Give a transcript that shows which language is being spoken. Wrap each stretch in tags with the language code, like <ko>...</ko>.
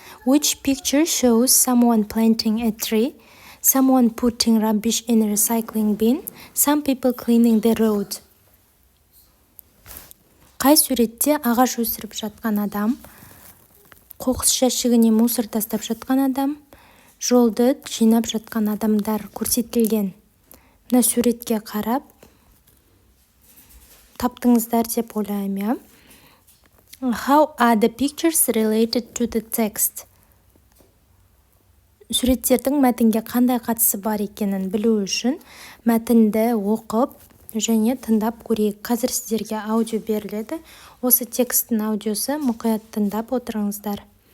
<en>Which picture shows someone planting a tree, someone putting rubbish in a recycling bin, some people cleaning the road?</en> <kk>Қай суретте ағаш өсіріп жатқан адам, қоқыс жәшігіне мусор тастап жатқан адам, жолды жинап жатқан адамдар көрсетілген? Мына суретке қарап таптыңыздар деп ойлаймын.</kk> <en>How are the pictures related to the text?</en> <kk>Суреттердің мәтінге қандай қатысы бар екенін білу үшін мәтінді оқып және тыңдап көрейік. Қазір сіздерге аудио беріледі. Осы тексттің аудиосы, мұқият тыңдап отырыңыздар.</kk>